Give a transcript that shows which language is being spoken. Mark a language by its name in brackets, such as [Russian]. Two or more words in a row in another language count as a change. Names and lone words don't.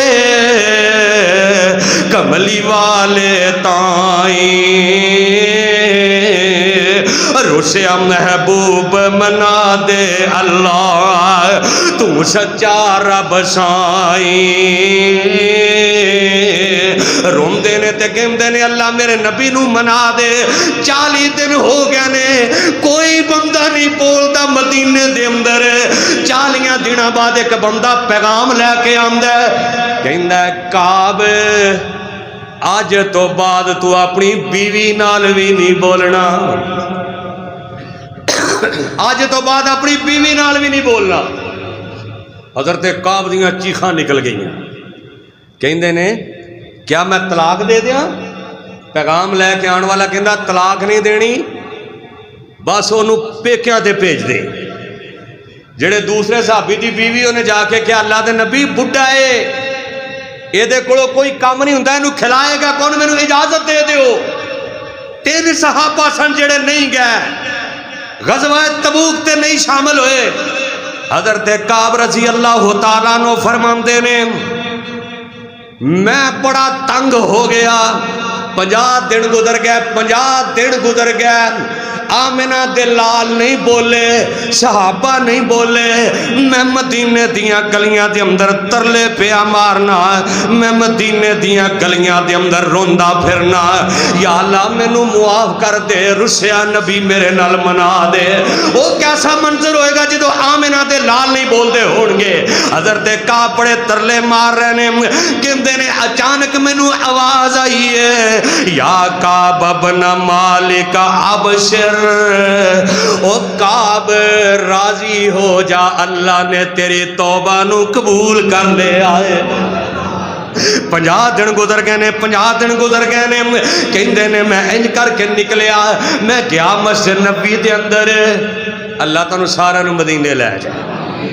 [Punjabi] کملی والے تائیں رسیا محبوب منا دے اللہ تو سچا رب سائیں روندے نے تے کہندے نے اللہ میرے نبی نو منا دے 40 دن ہو گئے نے کوئی بندہ نہیں بولدا مدینے دے اندر 40 دنوں بعد ایک بندہ پیغام لے کے آندا ہے کہندا ہے کعب آج تو بعد تو اپنی بیوی نال بھی نہیں بولنا آج تو بعد اپنی بیوی نال بھی نہیں بولنا حضرت کعب دیاں چیخاں نکل گئیں کہندے نے کیا میں طلاق دے دیاں پیغام لے کے آن والا کہندا طلاق نہیں دینی بس انہوں پیکیاں تے بھیج دے جڑے دوسرے صحابی دی بیوی انہیں جا کے کیا اللہ دے نبی بڈھا ہے یہ دے کولو کوئی کام نہیں ہوندا اینوں کھلائے گا کون مینوں اجازت دے دیو 3 صحابہ سن جڑے نہیں گئے غزوہ تبوک تے نہیں شامل ہوئے حضرت کعب رضی اللہ تعالیٰ عنہ فرماندے نے میں بڑا تنگ ہو گیا 50 دن گزر گئے آمنہ دے لال نہیں بولے صحابہ نہیں بولے میں مدینے دیاں گلیاں دے اندر ترلے پیا مارنا میں مدینے دیاں گلیاں دے اندر روندا پھرنا یا اللہ مینوں معاف کر دے رسیا نبی میرے نال منا دے وہ کیسا منظر ہوئے گا جدو آمنہ دے لال نہیں بول دے ہونگے حضرت کعب بڑے ترلے مار رہے نے کہندے نے اچانک مینوں آواز آئی ہے یا کعب ابن مالک ابشر او کعب راضی ہو جا اللہ نے تیری توبہ نو قبول کر لیا ہے 50 دن گزر گئے نے کہندے نے میں انج کر کے نکلیا میں گیا مسجد نبی دے اندر اللہ تانوں سارا نو مدینے لے جائے